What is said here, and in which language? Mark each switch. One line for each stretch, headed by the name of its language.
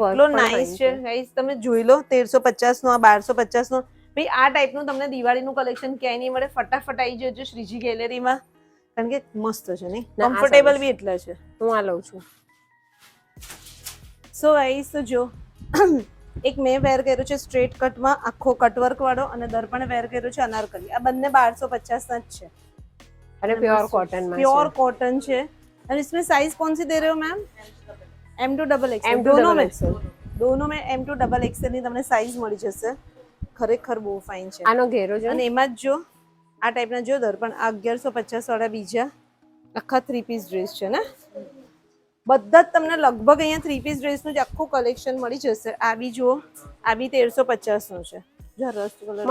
Gujarati: પણ કેટલો નાઇસ છે ગાઈસ તમે જોઈ લો 1350 નો આ 1250 નો ભાઈ આ ટાઈપનું તમને દિવાળીનું કલેક્શન ક્યાંય નહીં મળે ફટાફટ આવી જજો શ્રીજી ગેલેરીમાં કારણ કે મસ્ત છે નહીં ના, આ કમ્ફર્ટેબલ સારું બી એટલા છે હું આ લઉં છું સો ગાઈસ તો જો એક મેં વેર કર્યો છે સ્ટ્રેટ કટમાં આખો કટવર્ક વાળો અને દર્પણ વેર કર્યો છે અનારકલી આ બંને 1250 ના જ છે અને પ્યોર કોટન માં
Hindi: प्योर कॉटन છે और इसमें साइज कौन सी दे रहे हो ma'am M to double XL
English: M to double
Hindi: में
English: XL.
Hindi: दोनों में
Gujarati: M to double XL ની તમને સાઈઝ મળી જશે ખરેખર બહુ ફાઇન છે આનો ઘેરો છે અને એમાં જ જો આ ટાઈપના જો દર્પણ આ 1150 વાળા બીજા આખા 3 પીસ ડ્રેસ છે ને બધા જ તમને લગભગ અહીંયા 3 પીસ ડ્રેસનું જ આખું કલેક્શન મળી જશે આ બી જુઓ આ બી 1350 નું છે જો રસ્ટ કલર